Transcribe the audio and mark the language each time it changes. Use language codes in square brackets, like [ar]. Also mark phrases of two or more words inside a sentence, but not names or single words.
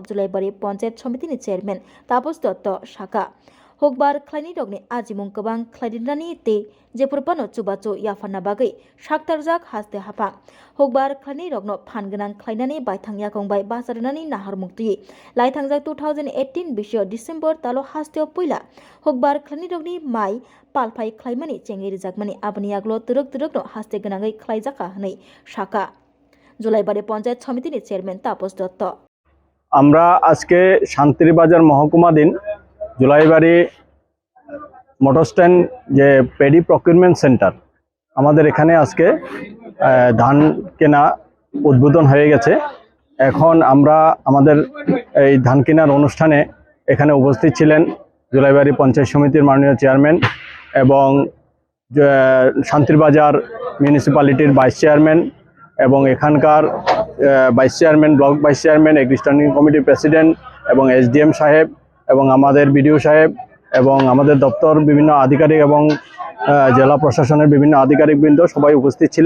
[trp] जुलाइबारि पञ्चायत समितिनि चेयरमेन तापस दत्त शाखा हुकबार खालाइनि रगनि आजिमुं गोबां खालाइदिनानि ते जेफोरपानो चुबाचु याफाना बागै साक्तारजाक हास्ते हाफा हुकबार खालाइनि रगनो फानगोनां खालाइनानि बायथां याकंबाय बाजारनानि नाहार मुक्ति लाइथांजाक 2018 बिसो डिसेम्बर तालो हास्तेयाव पहिला हुकबार खालाइनि रगनि माइ पालफाइ खालाइमानि चेंगि रिजाकमानि आबनि आगलो तुरक हास्ते गोनाङै खालाइजाका हनै शाखा जुलाइबारि पञ्चायत समितिनि चेयरमेन तापस दत्त [bn] আমরা আজকে শান্তির বাজার মহকুমাধীন জুলাইবাড়ি [en] motor stand [bn] যে [en] paddy procurement centre [bn] আমাদের এখানে আজকে ধান কেনা উদ্বোধন হয়ে গেছে। এখন আমরা আমাদের এই ধান কেনার অনুষ্ঠানে এখানে উপস্থিত ছিলেন জুলাইবাড়ি পঞ্চায়েত সমিতির মাননীয় চেয়ারম্যান এবং শান্তির বাজার মিউনিসিপ্যালিটির [en] vice chairman [bn] এবং এখানকার [en] vice chairman block vice chairman agri standing committee president [bn] এবং এসডিএম সাহেব এবং আমাদের বিডিও সাহেব এবং আমাদের দপ্তর বিভিন্ন আধিকারিক এবং জেলা প্রশাসনের বিভিন্ন আধিকারিকবৃন্দ সবাই উপস্থিত ছিলেন।